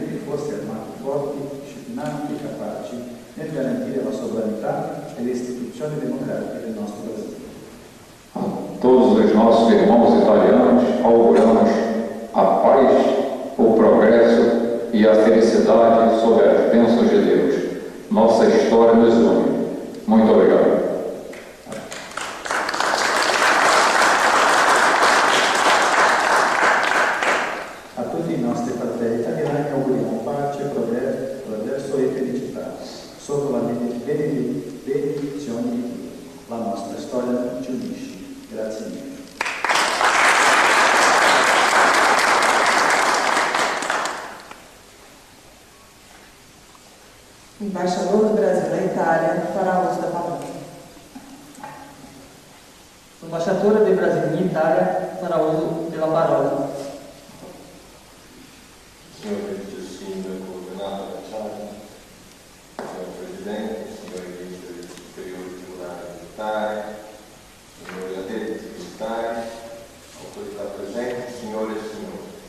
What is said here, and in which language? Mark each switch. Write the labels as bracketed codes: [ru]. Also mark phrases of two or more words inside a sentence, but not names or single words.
[it] forze armate forti, disciplinati e capaci nel garantire la sovranità e le istituzioni democratiche del nostro Brasil. [pt] A todos os nossos irmãos italianos, auguramos a paz, o progresso e a felicidade sob as bênçãos de Deus. Nossa história nos une. Muito obrigado. [it] A tutti i nostri fratelli italiani auguriamo pace, progresso e felicità sotto la benedizione di Dio. La nostra storia ci unisce. Grazie mille. [pt] O embaixador do Brasil na Itália fará uso da palavra. O embaixador do Brasil em Itália fará uso da palavra. [it] Signor Vice Sindaco Renato Bacciani, signor Presidente, signori Ministri Superiori Tribunali Militari, signori addetti militari, autorità presenti, signore e signori.